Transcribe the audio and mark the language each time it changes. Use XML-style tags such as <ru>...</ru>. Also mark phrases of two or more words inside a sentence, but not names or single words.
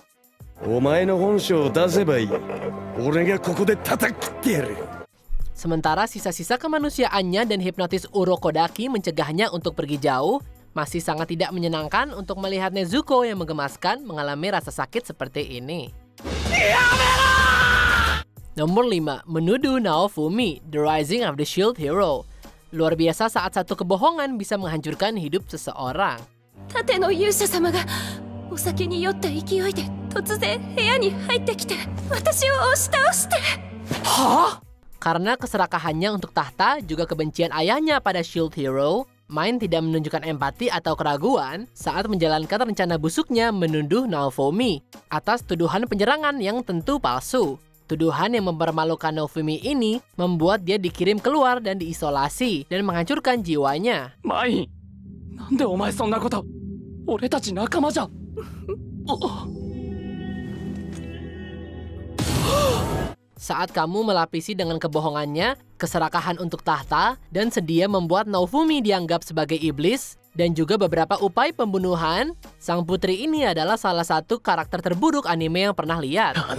<id>Sementara sisa-sisa kemanusiaannya dan hipnotis Urokodaki mencegahnya untuk pergi jauh, masih sangat tidak menyenangkan untuk melihat Nezuko yang menggemaskan mengalami rasa sakit seperti ini. Nomor 5, menuduh Naofumi, The Rising of the Shield Hero. Luar biasa saat satu kebohongan bisa menghancurkan hidup seseorang.</id> <ja>盾の勇者様がお酒に酔った勢いで突然部屋に入ってきて私を押し倒して。</ja> <id>Karena keserakahannya untuk tahta, juga kebencian ayahnya pada Shield Hero, Mine tidak menunjukkan empati atau keraguan saat menjalankan rencana busuknya menuduh Naofumi atas tuduhan penyerangan yang tentu palsu. Tuduhan yang mempermalukan Naofumi ini membuat dia dikirim keluar dan diisolasi dan menghancurkan jiwanya. Mine,</id> <ja>なんでお前そんなこと? 俺たち仲間じゃ.</ja> <id>Saat kamu melapisi dengan kebohongannya, keserakahan untuk tahta, dan sedia membuat Naofumi dianggap sebagai iblis, dan juga beberapa upaya pembunuhan, sang putri ini adalah salah satu karakter terburuk anime yang pernah lihat.</id>